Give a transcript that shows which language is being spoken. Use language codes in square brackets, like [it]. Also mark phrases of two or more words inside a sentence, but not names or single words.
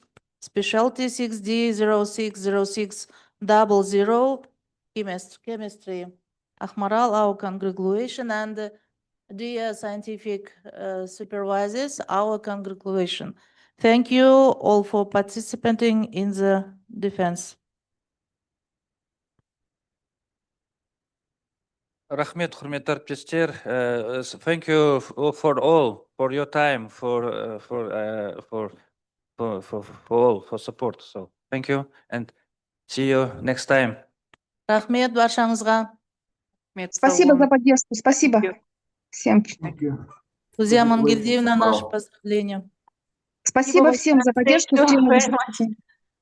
[en] Specialty 6D060600 chemistry. Akmaral, our congratulation, and dear scientific supervisors, our congratulation. Thank you all for participating in the defense. [kk] Рахмет, құрметті әріптестер. [en] Thank you for all, for your time, for all, for support. So thank you and see you next time. [kk] Рахмет баршаңызға. [ru] Спасибо за поддержку. Спасибо всем. Друзья [en] Congratulations, [ru] Мангельдиевна, наши Akmaral. поздравления. Спасибо всем за поддержку. [en] Thank you [ru] членам [en] very [ru] дискуссии.